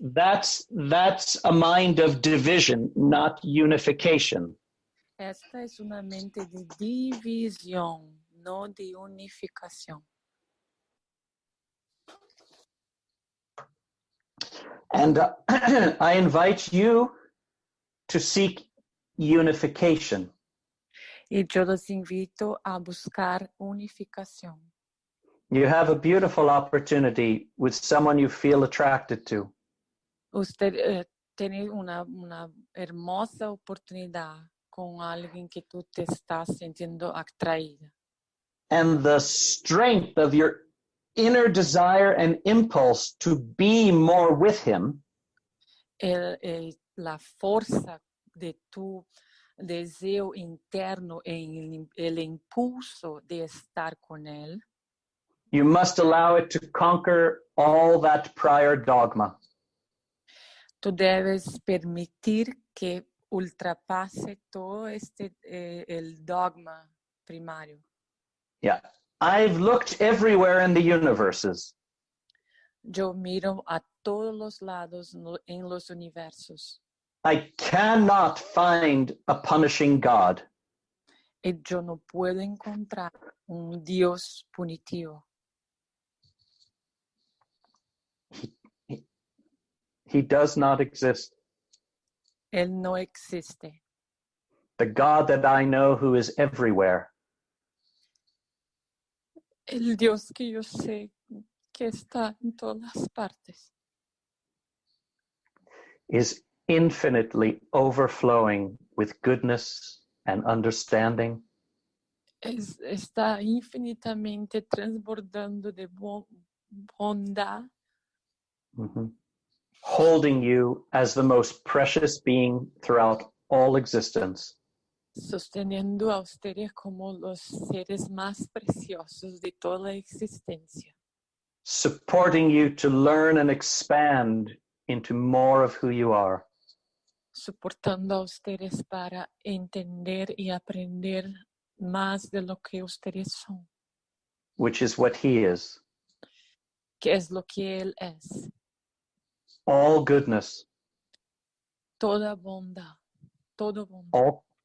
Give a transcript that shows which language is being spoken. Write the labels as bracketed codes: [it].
[en] That's a mind of division, not unification. [es] Esta es una mente de división, no de unificación. [en] And I invite you to seek unification. [es] Y yo los invito a buscar unificación. [en] You have a beautiful opportunity with someone you feel attracted to. [es] Usted tiene una hermosa oportunidad con alguien que tú te estás sintiendo atraída. [en] And the strength of your inner desire and impulse to be more with him [es] La fuerza de tu deseo interno y el impulso de estar con él. [en] you must allow it to conquer all that prior dogma. [es] Tú debes permitir que ultrapase todo el dogma primario. [en] Yeah. I've looked everywhere in the universes. [es] Yo miro a todos los lados en los universos. [en] I cannot find a punishing God. [es] Y yo no puedo encontrar un Dios punitivo. [en] He does not exist. [es] Él no existe. [en] The God that I know who is everywhere [es] El Dios que yo sé que está en todas partes [en] is infinitely overflowing with goodness and understanding. [es] Está infinitamente transbordando de bondad, Mhm. [en] Holding you as the most precious being throughout all existence. [es] sosteniendo a ustedes como los seres más preciosos de toda la existencia, [en] Supporting you to learn and expand into more of who you are. [es] soportando a ustedes para entender y aprender más de lo que ustedes son, [en] Which is what he is. [es] que es lo que Él es. [en] All goodness, [es] Toda bondad, todo bondad,